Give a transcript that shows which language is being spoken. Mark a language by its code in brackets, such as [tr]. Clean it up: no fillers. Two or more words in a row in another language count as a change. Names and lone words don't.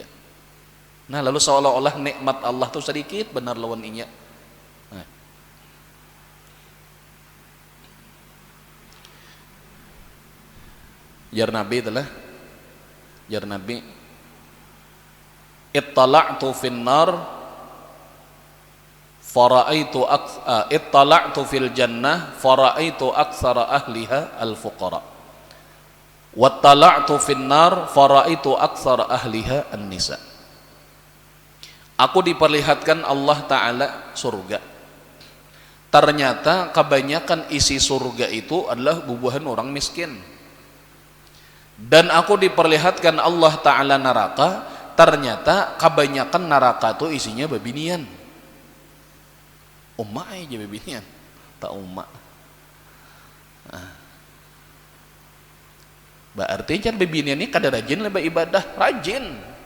[bjn] Nah lalu seolah-olah nikmat Allah tuh sedikit benar lawan inya. Nah. Jar Nabi [ar] اطلعت في النار فرأيت اطلعت في الجنة فرأيت أكثر أهلها الفقراء واطلعت في النار فرأيت أكثر أهلها النساء. [bjn] Aku diperlihatkan Allah Ta'ala surga, ternyata kebanyakan isi surga itu adalah bubuhan orang miskin. Dan aku diperlihatkan Allah Ta'ala neraka, ternyata kebanyakan neraka itu isinya babinian. Umma aja babinian, tak umma. Nah. Berarti kan babinian ini kada rajin lebih ibadah, rajin.